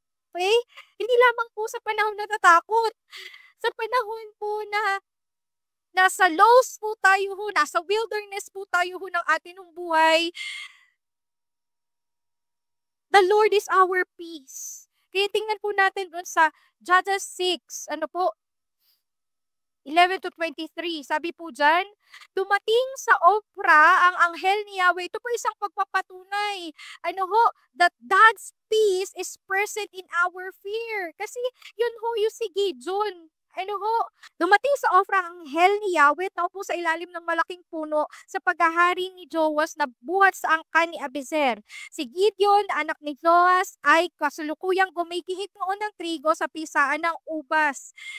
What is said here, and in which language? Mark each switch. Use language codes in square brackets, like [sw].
[tl] Okay? Hindi lamang po sa panahon na natatakot. Sa panahon po na nasa lows po tayo ho, nasa wilderness po tayo ho ng ating buhay, [en] the Lord is our peace. [tl] Kaya tingnan po natin doon sa Judges 6, 11 to 23. Sabi po dyan, dumating sa Opra ang anghel ni Yahweh. Ito po isang pagpapatunay. [en] That God's peace is present in our fear. [tl] Kasi yun ho yung si Gideon. Dumating sa Opra ang anghel ni Yahweh, tao po sa ilalim ng malaking puno sa paghahari ni Joas na buhat sa angkan ni Abizer. Si Gideon, anak ni Joas, ay kasulukuyang gumigihit noon ng trigo sa pisaan ng ubas.